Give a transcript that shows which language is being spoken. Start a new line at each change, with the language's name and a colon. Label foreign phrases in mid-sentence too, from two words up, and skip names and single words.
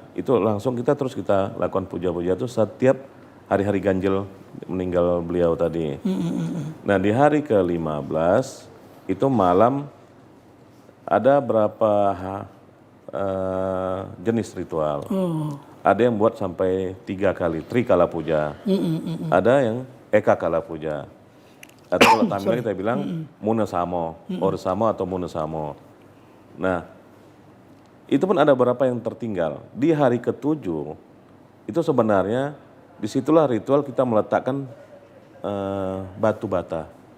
Indonesian: Itu langsung kita lakukan puja-puja itu setiap hari-hari ganjil meninggal beliau tadi. Nah di hari ke-15 itu malam ada berapa jenis ritual. Ada yang buat sampai 3 kali, trikala puja. Ada yang eka kala puja. Atau kalau Tamil kita bilang munasamo, orsamo atau munasamo. Nah itu pun ada beberapa yang tertinggal. Di hari ke-7 itu sebenarnya disitulah ritual kita meletakkan batu bata.